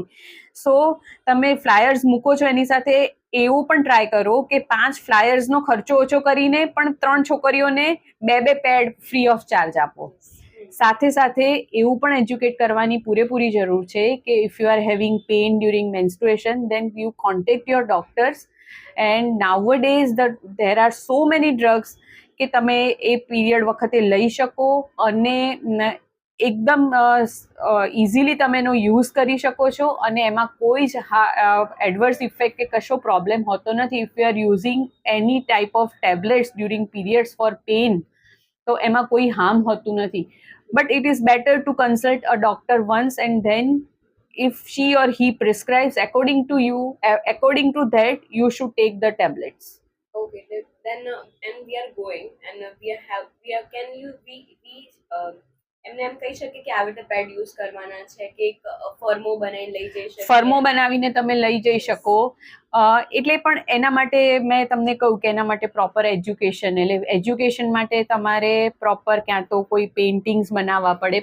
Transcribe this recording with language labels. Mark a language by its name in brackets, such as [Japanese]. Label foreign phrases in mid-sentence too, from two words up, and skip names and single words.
[Gujarati] સો તમે ફ્લાયર્સ મૂકો છો એની સાથે એવું પણ ટ્રાય કરો કે 5 ફ્લાયર્સનો ખર્ચો ઓછો કરીને પણ 3 છોકરીઓને 2 પેડ [English] free of charge [Gujarati] આપો. સાથે સાથે એવું પણ એજ્યુકેટ કરવાની પૂરેપૂરી જરૂર છે કે [English] If you are having pain during menstruation then you contact your doctors. And nowadays there are so many drugs [Gujarati] કે તમે એ પીરિયડ વખતે લઈ શકો અને એકદમ ઇઝીલી તમે એનો યુઝ કરી શકો છો અને એમાં કોઈ જ [English] adverse effect [Gujarati] કે કશો પ્રોબ્લેમ હોતો નથી. [English] If you are using any type of tablets during periods for pain [Gujarati] તો એમાં કોઈ હાર્મ હોતું નથી. [English] But it is better to consult a doctor once and then if she or he prescribes according to you, according to that you should take the tablets. Okay, then and we are going and we are can you we [Gujarati] એમને એમ કહી શકે કે આવી રીતે [English] pad use [Gujarati] કરવાના છે કે એક ફર્મો બનાવીને લઈ જઈ શકે? ફર્મો બનાવીને તમે લઈ જઈ શકો. એટલે પણ એના માટે મેં તમને કહ્યું કે એના માટે [English] proper education, [Gujarati] એટલે એજ્યુકેશન માટે તમારે પ્રોપર ક્યાં તો કોઈ પેઇન્ટિંગ્સ બનાવવા પડે.